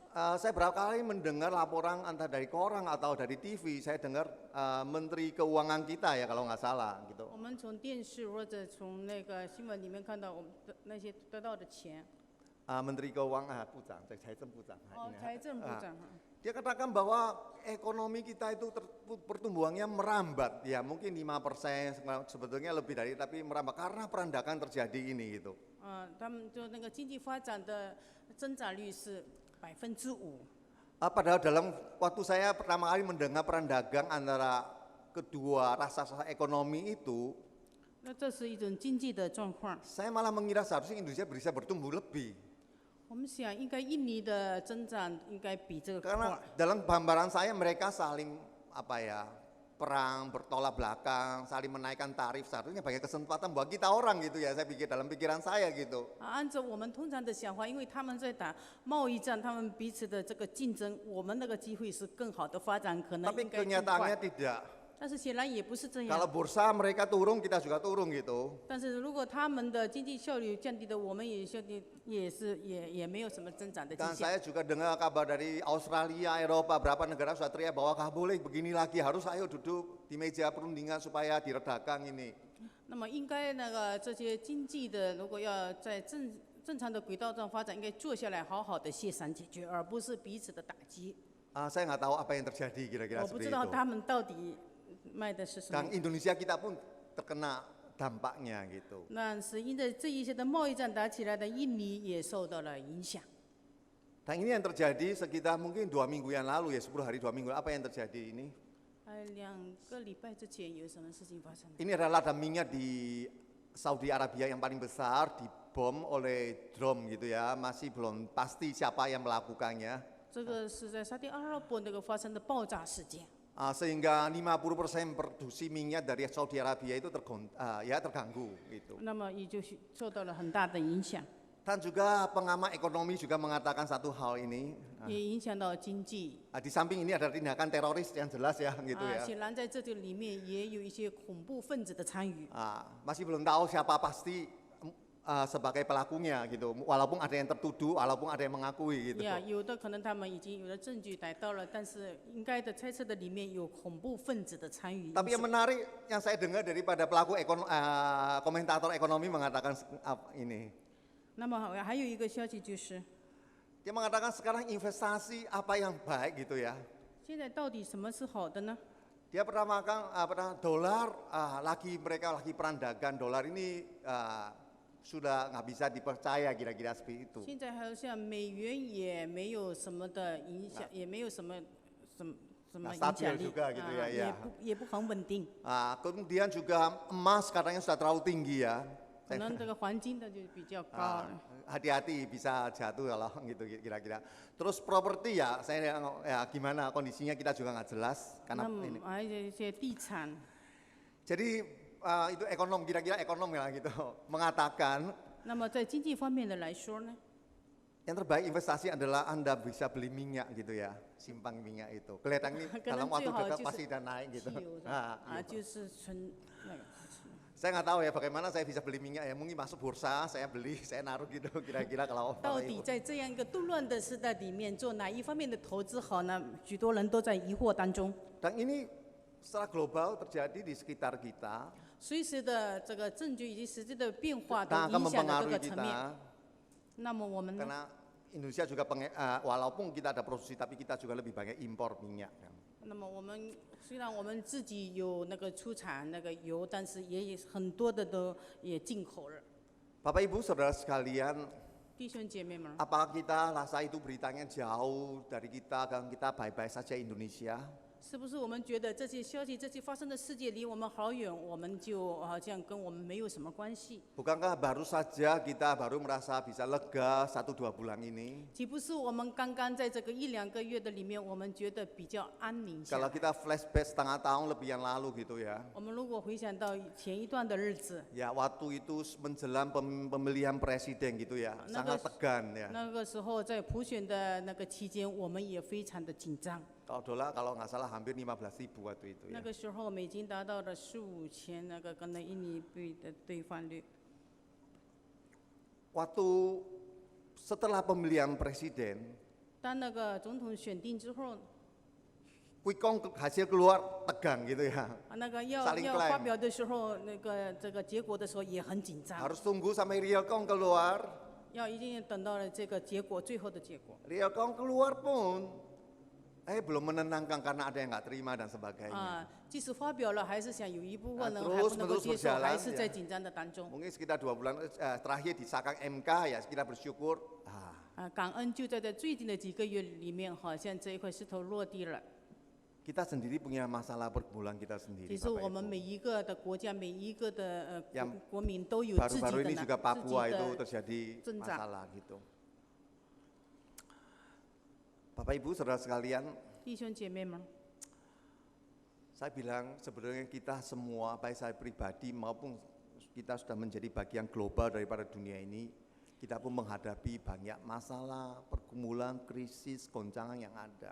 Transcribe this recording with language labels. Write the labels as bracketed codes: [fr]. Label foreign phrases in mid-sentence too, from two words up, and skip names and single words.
[id] saya berapa kali mendengar laporan entah dari koran atau dari TV, saya dengar Menteri Keuangan kita ya kalau nggak salah gitu. [zh] 我们从电视或者从那个新闻里面看到我们的那些得到的钱。 [id] Menteri Keuangan, Pucang, saya Pucang. [zh] 财政部长。 [id] Dia katakan bahwa ekonomi kita itu pertumbuhannya merambat, ya mungkin 5%, sebetulnya lebih dari, tapi merambat karena perang dagang terjadi ini gitu. [zh] 他们就那个经济发展的增长率是5%。 [id] Padahal dalam waktu saya pertama kali mendengar perang dagang antara kedua rasa-rasa ekonomi itu, [zh] 那这是一种经济的状况。 [id] saya malah mengira seharusnya Indonesia bisa bertumbuh lebih. [zh] 我们想，应该印尼的增长应该比这个 [id] Karena [zh] 快。 [id] dalam gambaran saya mereka saling perang, bertolak belakang, saling menaikkan tarif, seharusnya bagi kesempatan buat kita orang gitu ya, saya pikir dalam pikiran saya gitu. [zh] 按照我们通常的想法，因为他们在打贸易战，他们彼此的这个竞争，我们那个机会是更好的发展，可能 [id] Tapi [zh] 应该更 [id] kenyataannya [zh] 快。 [id] tidak. [zh] 但是显然也不是这 [id] Kalau [zh] 样。 [id] bursa mereka turun, kita juga turun gitu. [zh] 但是如果他们的经济效率降低的，我们也效率也没有什么增长的迹 [id] Dan [zh] 象。 [id] saya juga dengar kabar dari Australia, Eropa, berapa negara sudah teriak bahwa nggak boleh begini lagi, harus ayo duduk di meja perundingan supaya diredakan ini. [zh] 那么应该这些经济的，如果要在正常的轨道上发展，应该坐下来好好的协商解决，而不是彼此的打击。 [id] Saya nggak tahu apa yang terjadi kira-kira [zh] 我不 [id] seperti [zh] 知道 [id] itu. [zh] 他们到底卖的是什么 [id] Dan。Indonesia kita pun terkena dampaknya gitu. [zh] 那是因着这一些的贸易战打起来的，印尼也受到了影响。 [id] Dan ini yang terjadi sekitar mungkin 2 minggu yang lalu ya, 10 hari 2 minggu. Apa yang terjadi ini? [zh] 2 个礼拜之前有什么事情发生？ [id] Ini adalah ladang minyak di Saudi Arabia yang paling besar dibom oleh drone gitu ya. Masih belum pasti siapa yang melakukannya. [zh] 这个是在沙特阿拉伯那个发生的爆炸事件。 [id] Sehingga 50% produksi minyak dari Saudi Arabia itu terganggu gitu. [zh] 那么也就受到了很大的影响， [id] Dan juga pengamat ekonomi juga mengatakan satu hal ini. [zh] 也影响到经济。 [id] Di samping ini ada tindakan teroris yang jelas ya gitu ya. [zh] 显然在这里面也有一些恐怖分子的参与。 [id] Masih belum tahu siapa pasti sebagai pelakunya gitu. Walaupun ada yang tertuduh, walaupun ada yang mengakui gitu. [zh] 有的可能他们已经有了证据逮到了，但是应该的猜测的里面有恐怖分子的参与。 [id] Tapi yang menarik yang saya dengar daripada pelaku komentator ekonomi mengatakan ini. [zh] 那么还有一个消息就是， [id] Dia mengatakan sekarang investasi apa yang baik gitu ya. [zh] 现在到底什么是好的呢？ [id] Dia pernah makan dolar, mereka lagi perang dagang, dolar ini sudah nggak bisa dipercaya kira-kira seperti itu. [zh] 现在好像美元也没有什么的影响，也没有什么影 [id] stabil [zh] 响力， [id] juga gitu ya, ya. [zh] 也不很稳定。 [id] Kemudian juga emas katanya sudah terlalu tinggi ya. [zh] 可能这个黄金的就比较高了。 [id] Hati-hati bisa jatuh kalau gitu kira-kira. Terus properti ya, saya gimana kondisinya kita juga nggak jelas karena [zh] 那么 [id] ini. [zh] 还有一些地产， [id] Jadi itu kira-kira ekonom ya gitu mengatakan [zh] 那么在经济方面的来说呢， [id] yang terbaik investasi adalah Anda bisa beli minyak gitu ya, simpan minyak itu. Kelihatan ini [zh] 可能 [id] dalam waktu [zh] 最好 [id] dekat [zh] 就 [id] pasti [zh] 是 [id] udah naik [zh] 汽 [id] gitu. [zh] 油的 [id] Iya. [zh] 就是存那个。 [id] Saya nggak tahu ya bagaimana saya bisa beli minyak ya, mungkin masuk bursa, saya beli, saya naruh gitu kira-kira kalau [zh] 到 [id] Bapak [zh] 底 [id] Ibu. [zh] 在这样一个动乱的时代里面，做哪一方面的投资好呢？许多人都在疑惑当中。 [id] Dan ini secara global terjadi di sekitar kita [zh] 随时的这个证据以及实际的变化都 [id] dan akan [zh] 影响了各 [id] mempengaruhi [zh] 个层面。 [id] kita [zh] 那么我们呢？ [id] karena Indonesia juga walaupun kita ada produksi tapi kita juga lebih banyak impor minyak kan. [zh] 那么我们虽然我们自己有那个出产那个油，但是也有很多的都也进口了。 [id] Bapak Ibu Saudara sekalian, [zh] 弟兄姐妹们， [id] apakah kita rasa itu beritanya jauh dari kita dan kita baik-baik saja Indonesia? [zh] 是不是我们觉得这些消息、这些发生的世界离我们好远，我们就好像跟我们没有什么关系？ [id] Bukankah baru saja kita baru merasa bisa lega 1-2 bulan ini? [zh] 岂不是我们刚刚在这个1-2个月的里面，我们觉得比较安宁下 [id] Kalau [zh] 来？ [id] kita flashback setengah tahun lebih yang lalu gitu ya. [zh] 我们如果回想到前一段的日子， [id] Ya waktu itu menjelang pemilihan presiden gitu ya, sangat tegang ya. [zh] 那个时候在普选的那个期间，我们也非常的紧张。 [id] Kalau dolar kalau nggak salah hampir 15.000 waktu itu [zh] 那 [id] ya. [zh] 个时候美金达到了4-5千那个跟那印尼币的兑换率。 [id] Waktu setelah pemilihan presiden, [zh] 当那个总统选定之后， [en] quick count [id] hasil keluar tegang gitu ya. [zh] 那个要 [id] Saling [zh] 发 [id] klaim [zh] 表的时候，那个这个结果的时候也很紧张， [id] Harus tunggu sampai [en] real count [id] keluar. [zh] 要一定等到了这个结果，最后的结果。 [en] Real count [id] keluar pun, belum menenangkan karena ada yang nggak terima dan sebagainya. [zh] 即使发表了，还是想有一部分人 [id] terus [zh] 还不能够接受， [id] berjalan [zh] 还是 [id] ya. [zh] 在紧张的当中。 [id] Mungkin sekitar 2 bulan terakhir disahkan MK ya, kita bersyukur. [zh] 感恩就在这最近的几个月里面，好像这一块石头落地了。 [id] Kita sendiri punya masalah pergumulan kita sendiri, [zh] 其实 [id] Bapak [zh] 我们 [id] Ibu. [zh] 每一个的国家，每一个的 [id] Yang [zh] 国民都有自己 [id] Baru-baru [zh] 的 [id] ini juga [zh] 自 [id] Papua [zh] 己 [id] itu [zh] 的 [id] terjadi [zh] 增长。 [id] masalah gitu. Bapak Ibu, saudara sekalian, [zh] 弟兄姐妹们， [id] saya bilang sebenarnya kita semua, baik saya pribadi maupun kita sudah menjadi bagian global daripada dunia ini, kita pun menghadapi banyak masalah, pergumulan, krisis, goncangan yang ada.